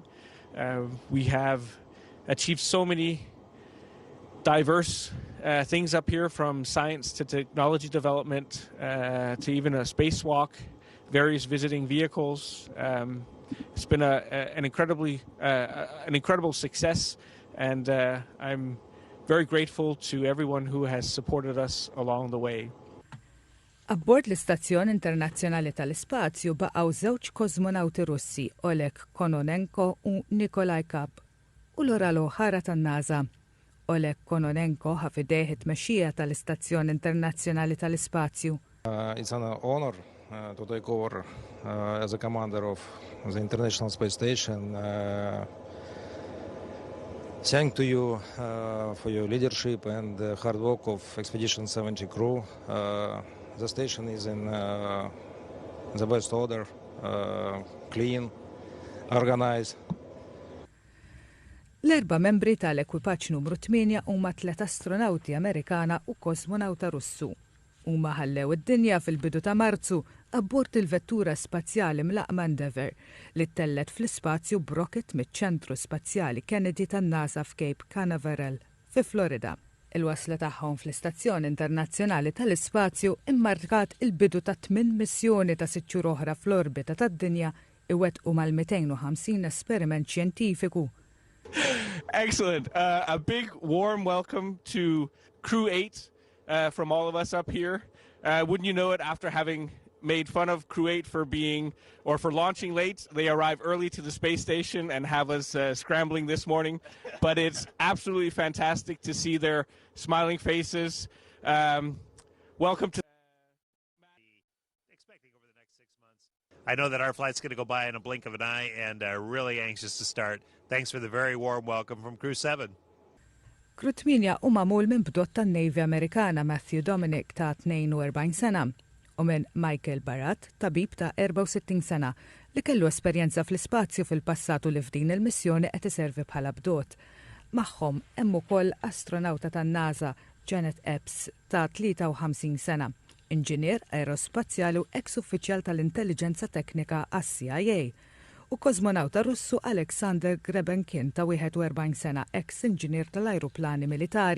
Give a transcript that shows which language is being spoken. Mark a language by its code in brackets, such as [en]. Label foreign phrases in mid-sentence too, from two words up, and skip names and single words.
[en] We have achieved so many diverse things up here, from science to technology development to even a spacewalk, various visiting vehicles. It's been an incredible success, and I'm very grateful to everyone who has supported us along the way. [mt] Abbord l-Istazzjon Internazzjonali tal-Ispazju baqgħu 2 kosmonawti Russi, Oleg Kononenko u Nikolaj Kap, u l-oral oħra tan-NASA. Oleg Kononenko ħafidejh it-tmexxija tal-Istazzjon Internazzjonali tal-Ispazju. [en] It's an honor to take over as a commander of the International Space Station. Thank to you for your leadership and the hard work of Expedition 70 crew. The station is in the best order, clean, organized. [mt] L-4 membri tal-ekwipaġġ numru 8 huma 3 astronawti Amerikana u kosmonawta Russu. Huma ħallew id-dinja fil-bidu ta' Marzu abbord il-vettura spazjali mlaqma Endeavour li tellet fl-ispazju b'rocket miċ-ċentru spazjali Kennedy tan-NASA f'Cape Canaveral fi Florida. Il-wasla tagħhom fl-Istazzjon Internazzjonali tal-Ispazju immarkat il-bidu ta' 8 missjoni ta' 6 xhur oħra fl-orbita tad-dinja iwettqu mal-250 esperiment xjentifiku. [en] Excellent. A big warm welcome to Crew 8 from all of us up here. Wouldn't you know it, after having made fun of Crew 8 for launching late, they arrive early to the space station and have us scrambling this morning. But it's absolutely fantastic to see their smiling faces. Welcome to expecting over the next 6 months. I know that our flight's going to go by in a blink of an eye, and really anxious to start. Thanks for the very warm welcome from Crew 7. [mt] Crew 8 u mamul minn bdott tan-Navy Amerikana Matthew Dominic ta' 42 sena u minn Michael Barat, tabib ta' 64 sena li kellu esperjenza fl-ispazju fil-passatu li f'din il-missjoni qed iservi bħala bdot. Magħhom hemm ukoll astronawta tan-NASA Janet Epps ta' 53 sena, inġinier aerospazjali u ex-uffiċjal tal-intelligenza teknika għas-CIA, u kozmonawta Russu Alexander Grebenkin ta' 41 sena, ex-inġinier tal-ajruplani militari.